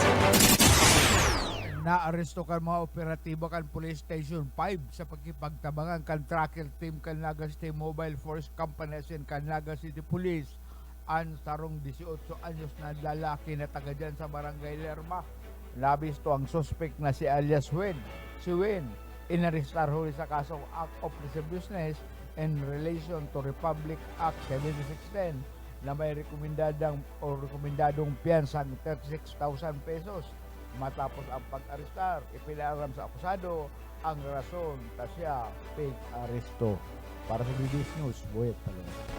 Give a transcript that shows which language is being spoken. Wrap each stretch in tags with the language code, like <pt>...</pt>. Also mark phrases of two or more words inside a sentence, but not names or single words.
<bik>Naaresto kan mga operatibo kan Police Station 5 sa pagkipagtabangan kan</bik> <en>tracker team</en> <bik>kan Naga City Mobile Force Company and kan Naga City Police ang sarong 18 anyos na lalaki na taga dyan sa Barangay Lerma. Labis to ang suspect na si alias Wen. Si Wen, inarestar huli sa kasong</bik> <en>Act of Lasciviousness in relation to Republic Act 7610</en> <bik>na may rekomendadong piyansa ng 36,000 pesos. Matapos ang pag-arestar, ipinaram sa akusado ang rason ta siya pig-aresto. Para sa BBS News, Boyet Paderes.</bik>